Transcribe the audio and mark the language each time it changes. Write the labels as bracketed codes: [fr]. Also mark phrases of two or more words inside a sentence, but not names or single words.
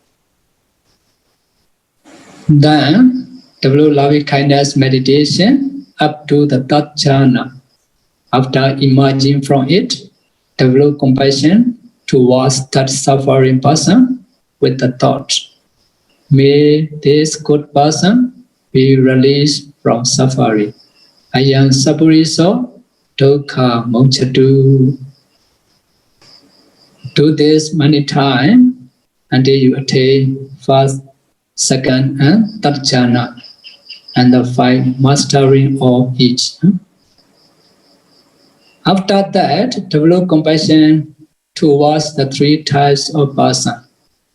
[en] Then develop loving kindness meditation up to the 3rd jhana. After emerging from it, develop compassion towards that suffering person with the thought, may this good person be released from suffering. [pi] Ayam sapuriso dukkha mochatu. [en] Do this many times until you attain 1st, 2nd, and 3rd jhana, and the 5 mastering of each. After that, develop compassion towards the 3 types of person.